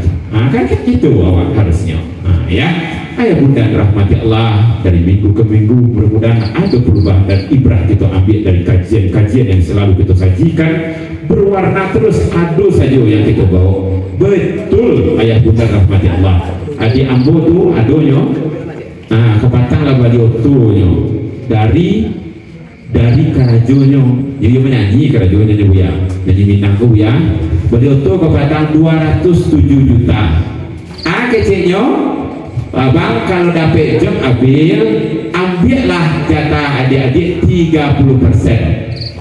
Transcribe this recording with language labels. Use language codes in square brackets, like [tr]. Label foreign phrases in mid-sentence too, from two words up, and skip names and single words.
[id] Kan itu awak harusnya. Ya. Ayah bunda rahmati Allah, dari minggu ke minggu mudah-mudahan ada perubahan dan ibrah kita ambil dari kajian-kajian yang selalu kita sajikan, berwarna terus adu saja yang kita bawa. Betul ayah bunda rahmati Allah. [min] Adik ambo tu adonya kepatang lah beliau tu dari kerajonyo, jadi menyanyi kerajonyo ya, nyanyi Minang tu ya. Beliau tu kepatang 207 juta. [id] Kecilnya abang kalau dapat job ambillah jatah adik-adik 30%.